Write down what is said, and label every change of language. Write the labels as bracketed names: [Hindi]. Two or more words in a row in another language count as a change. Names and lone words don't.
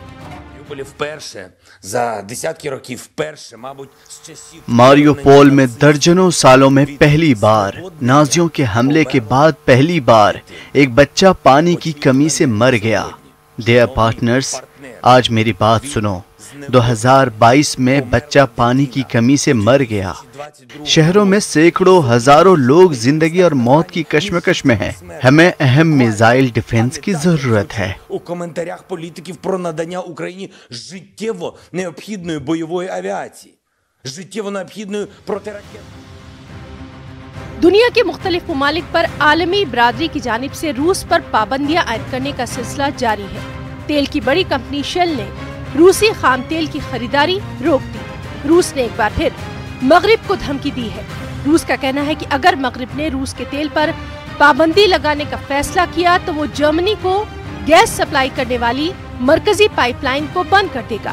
[Urdu] ماریوپول میں درجنوں سالوں میں پہلی بار، نازیوں کے حملے کے بعد پہلی بار ایک بچہ پانی کی کمی سے مر گیا. [English] Dear partners, [Urdu] آج میری بات سنو. 2022 میں بچہ پانی کی کمی سے مر گیا. شہروں میں سینکڑوں ہزاروں لوگ زندگی اور موت کی کشمکش میں ہیں. ہمیں اہم [English] missile defence [Urdu] کی ضرورت ہے. [Ukrainian] У коментарях політиків про надання Україні життєво необхідної бойової авіації, життєво необхідної протиракетної. [Urdu] دنیا کے مختلف ممالک پر عالمی برادری کی جانب سے روس پر پابندیاں عائد کرنے کا سلسلہ جاری ہے. تیل کی بڑی کمپنی شیل نے روسی خام تیل کی خریداری روک دی. روس نے ایک بار پھر مغرب کو دھمکی دی ہے۔ روس کا کہنا ہے کہ اگر مغرب نے روس کے تیل پر پابندی لگانے کا فیصلہ کیا تو وہ جرمنی کو [English] gas supply [Urdu] کرنے والی مرکزی پائپ لائن کو بند کر دے گا.